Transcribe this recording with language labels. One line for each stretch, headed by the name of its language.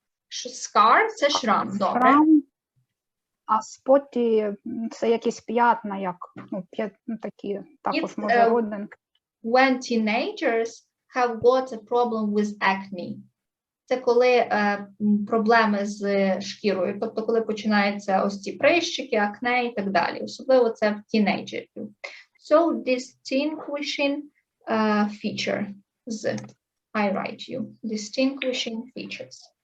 Ukrainian: Scar – це шрам, добре. Шрам. А споті це якісь п'ятна, як такі, також може родинки.
English: When teenagers have got a problem with acne.
Ukrainian: Це коли проблеми з шкірою, тобто коли починаються ось ці прищики, акне і так далі. Особливо це в тінейджерів.
English: So, distinguishing feature. I write you. Distinguishing features.